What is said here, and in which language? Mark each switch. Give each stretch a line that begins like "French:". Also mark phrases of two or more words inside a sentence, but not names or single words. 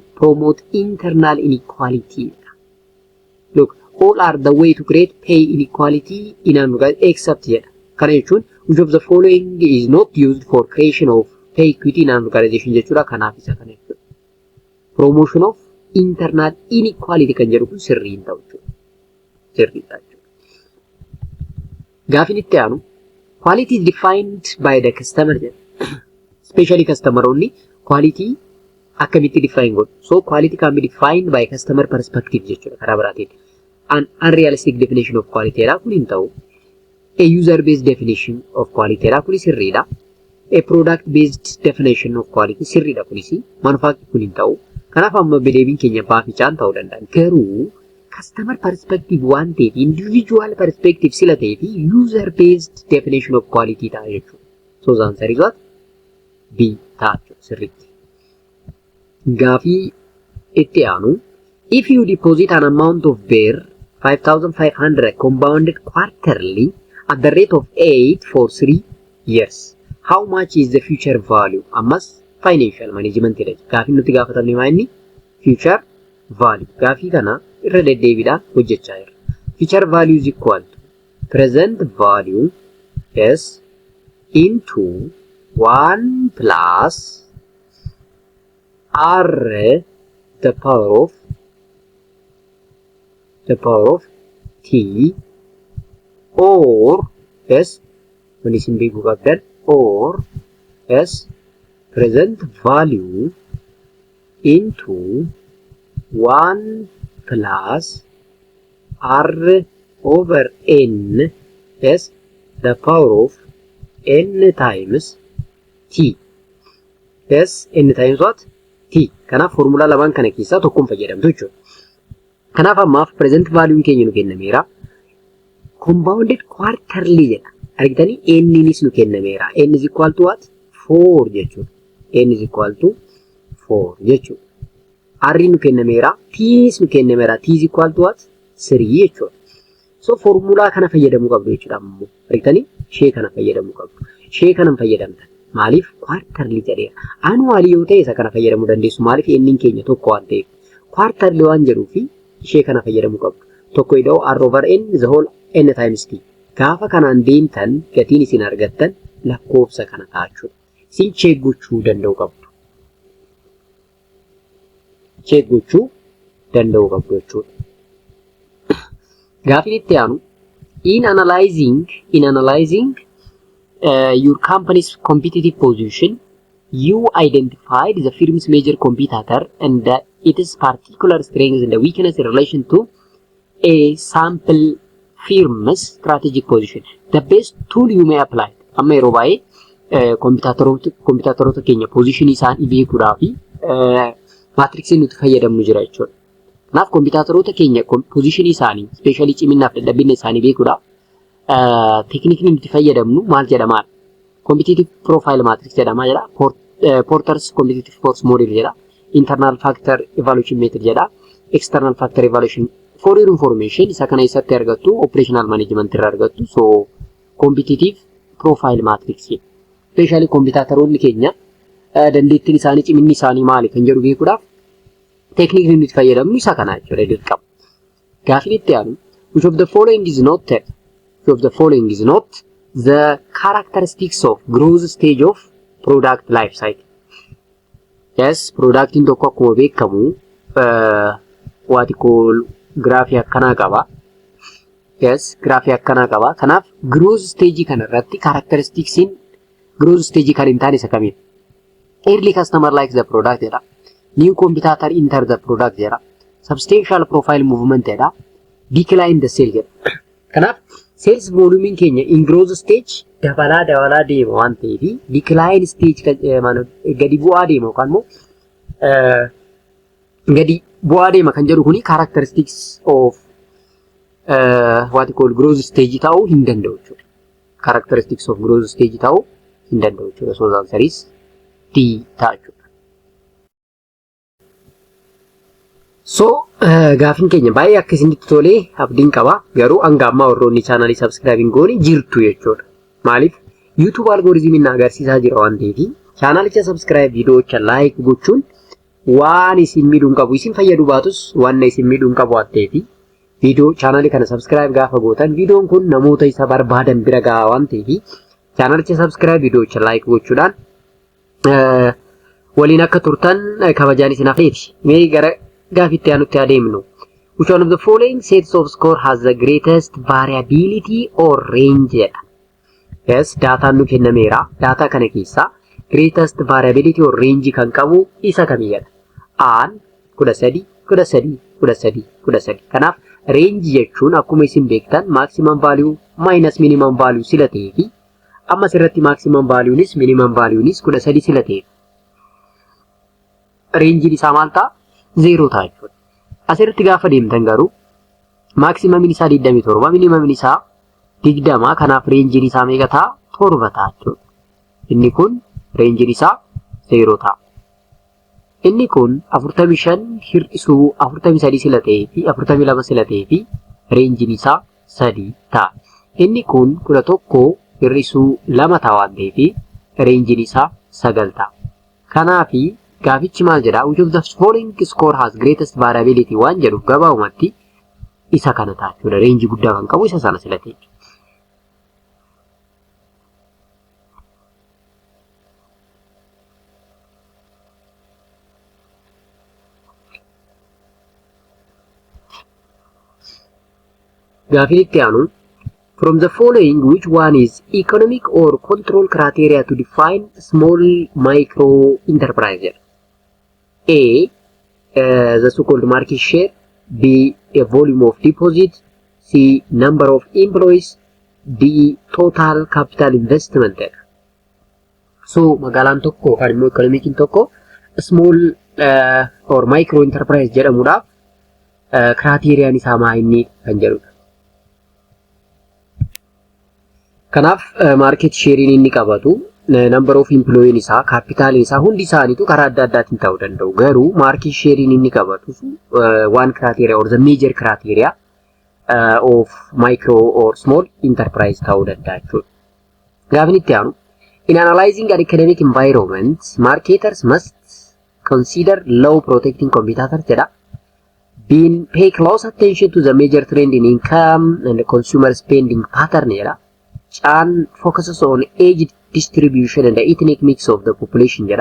English: Promote internal inequality. Look, all are the way to create pay inequality in an organization except here. Which of the following is not used for creation of pay equity in an organization? Promotion of internal inequality
Oromo: kan jedhu kun sirrii hin ta'u jechuudha. Sirrii ta'a jechuudha. Gaafin itti aanu
English: quality is defined by the customer
Oromo: jedha.
English: Especially customer only quality
Oromo: akkamitti define godhu.
English: So quality can be defined by customer perspective
Oromo: jechuudha karaa biraatiin.
English: An unrealistic definition of quality
Oromo: dha kun hin ta'u.
English: A user based definition of quality
Oromo: dha kun sirriidha.
English: A product based definition of quality
Oromo: sirriidha kunis manufacturing kun hin ta'u. Kanaaf amma bedeebiin keenya baafichaan ta'uu danda'an.
English: Garuu customer perspective
Oromo: waan ta'eef
English: individual perspective
Oromo: sila ta'eef
English: user based definition of quality
Oromo: ta'a jechuudha.
English: So the answer is what?
Oromo: B ta'a jechuudha sirriitti. Gaafii itti aanu
English: if you deposit an amount of beer 5,500 compounded quarterly at the rate of 8 for 3 years, how much is the future value?
Oromo: Ammas
English: financial management
Oromo: jedha. Gaafii nuti gaafatamne maali?
English: Future value.
Oromo: Gaafii kana irra deddeebiidhaan hojjechaa jirra.
English: Future value is equal to present value is into 1 plus r the power of t or s when is in big that or s present value into 1 plus r over n is the power of n times t. Yes, n times what? T.
Oromo: Kanaaf formula lamaan kana keessaa tokkoon fayyadamtu jechuudha. Kanaaf ammaaf
English: present value
Oromo: keenya nu kennameera.
English: Compounded quarterly
Oromo: jedha. Argitanii n nis nu kennameera.
English: N is equal to what? 4 jechuudha. N is equal to 4 jechuudha.
Oromo: R nu kennameera. T nis nu kennameera.
English: T is equal to what?
Oromo: 3 jechuudha. So formula kana fayyadamuu qabdu jechuudha ammoo. Argitanii shee kana fayyadamuu qabdu. Shee kana fayyadamtan. Maaliif quarterly jedheera. Annually yoo ta'e isa kana fayyadamuu dandeessu. Maaliif n keenya tokko waan ta'eef. Quarterly waan jedhuufi shee kana fayyadamuu qabdu. Tokko ida'u
English: r over n the whole n times t.
Oromo: Gaafa kanaan deemtan gatiin isin argattan lakkoofsa kana ta'achuudha. Isin check gochuu danda'u qabdu. Check gochuu danda'u qabdu jechuudha. Gaafin itti aanu
English: in analyzing your company's competitive position, you identified the firm's major competitor and its particular strengths and weakness in relation to a sample firm's strategic position. The best tool you may apply.
Oromo: Amma yeroo baay'ee kompitaatoroota keenya position isaanii beekuudhaaf maatriksii nuti fayyadamnu jira jechuudha. Kanaaf kompitaatoroota keenya position isaanii especially ciminaaf dadhabina isaanii beekuudhaaf teknikni nuti fayyadamnu maal jedhama?
English: Competitive profile matrix
Oromo: jedhama jedha.
English: Porter's competitive force model jedha. Internal factor evaluation method jedha. External factor evaluation. For your information
Oromo: isa kana isatti argattu
English: operational management
Oromo: irraa argattu.
English: So competitive profile matrix especially
Oromo: kompitaatoroonni keenya dandeettiin isaanii ciminni isaanii maali kan jedhu beekuudhaaf teknikni nuti fayyadamnu isa kana jechuudha dirqama. Gaafin itti aanu
English: which of the following is not the characteristics of growth stage of product life cycle.
Oromo: Yes, product in tokko akkuma beekamu
English: what call
Oromo: graafii akkanaa qaba. Yes, graafii akkanaa qaba. Kanaaf
English: growth stage
Oromo: kana irratti
English: characteristics in growth stage
Oromo: kan hin taane isa kamiin?
English: Early customer likes the product jedha. New competitor enter the product jedha. Substantial profile movement jedha. Decline the sale
Oromo: jedha. Kanaaf
English: sales volume
Oromo: keenya
English: in growth stage
Oromo: dabalaa deema waan ta'eef
English: decline stage
Oromo: gadi bu'aa deema yookaan immoo gadi bu'aa deema kan jedhu kuni
English: characteristics of what call growth stage
Oromo: ta'uu hin danda'u jechuudha.
English: Characteristics of growth stage
Oromo: ta'uu hin danda'u jechuudha.
English: So the answer is D
Oromo: ta'a jechuudha. So gaafin keenya baay'ee akka isinitti tolee abdiin qaba. Garuu hanga ammaa warroonni chaanalii subscribing goone jirtu jechuudha. Maaliif YouTube algoritimiin na agarsiisaa jira waan ta'eef chaanalicha subscribe viidiyoocha like gochuun waan isin miidhuun qabu isin fayyadu baatus waan isin miidhuun qabu waan ta'eef viidiyoo chaanalii kana subscribe gaafa gootan viidiyoon kun namoota isa barbaadan bira gahaa waan ta'eef chaanalicha subscribe viidiyoocha like gochuudhaan waliin akka turtan kabajaan isin hafeeti. Mee gara gaafitti aanutti adeemnu.
English: Which one of the following sets of score has the greatest variability or range?
Oromo: Yes, data nu kennameera. Data kana keessa
English: greatest variability or range
Oromo: kan qabu isa kamiyadha. Aan 13 kanaaf range jechuun akkuma isin beektan
English: maximum value minus minimum value
Oromo: sila ta'eefi amma sirratti maximum valuenis minimum valuenis 13 sila ta'eef range isaa maal ta'a? 0 ta'a jechuudha. Asirratti gaafa deemtan garuu maximum isaa 27 minimum isaa 20 kanaaf range isaa meeqa ta'a? 7 ta'a jechuudha. Inni kun range isaa 0 ta'a. Inni kun 45 hir'isuu 43 sila ta'ee fi 42 sila ta'ee fi range isaa 3 ta'a. Inni kun 11 hir'isuu 2 ta'a waan ta'eef range isaa 9 ta'a. Kanaafi gaafichi maal jedha?
English: Which of the following score has greatest variability
Oromo: waan jedhu gabaabumatti isa kana ta'a jechuudha. Range guddaa kan qabu isa sana sila ta'e. Gaafin itti aanu,
English: from the following which one is economic or control criteria to define small micro enterprise? A, the so-called market share. B, a volume of deposit. C, number of employees. D, total capital investment.
Oromo: So magaalaan tokko kan immoo economic tokko
English: small or micro enterprise
Oromo: jedhamuudhaaf criteria isaa maa inni kan jedhudha. Kanaaf
English: market share
Oromo: inni qabatu
English: number of employee
Oromo: isaa capital isaa hundi isaaniitu karaa adda addaatiin ta'uu danda'u. Garuu
English: market share
Oromo: inni qabatu
English: one criteria or the major criteria of micro or small enterprise
Oromo: ta'uu danda'a jechuudha. Gaafin itti aanu,
English: in analyzing an economic environment, marketers must consider law protecting competitors jedha. Pay close attention to the major trend in income and consumer spending pattern jedha. Chan focuses on age distribution and the ethnic mix of the population jedha.